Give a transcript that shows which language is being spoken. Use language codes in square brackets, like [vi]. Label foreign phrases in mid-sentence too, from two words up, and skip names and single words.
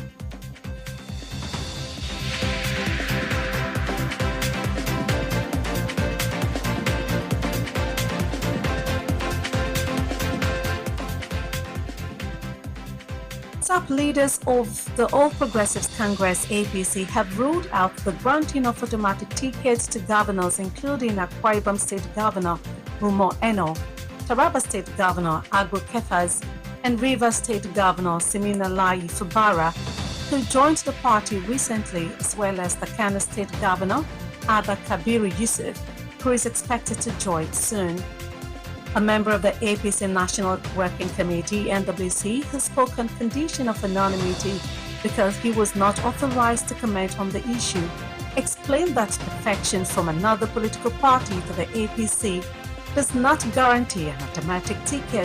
[en] Top leaders of the All Progressives Congress (APC) have ruled out the granting of automatic tickets to governors, including Akwa Ibom State Governor Umo Eno, Taraba State Governor Agbo Kefas, and Rivers State Governor Siminalayi Fubara, who joined the party recently, as well as the Kano State Governor Abba Kabiru Yusuf, who is expected to join soon. A member of the APC National Working Committee (NWC), who spoke on condition of anonymity because he was not authorized to comment on the issue, explained that defection from another political party to the APC does not guarantee an automatic ticket.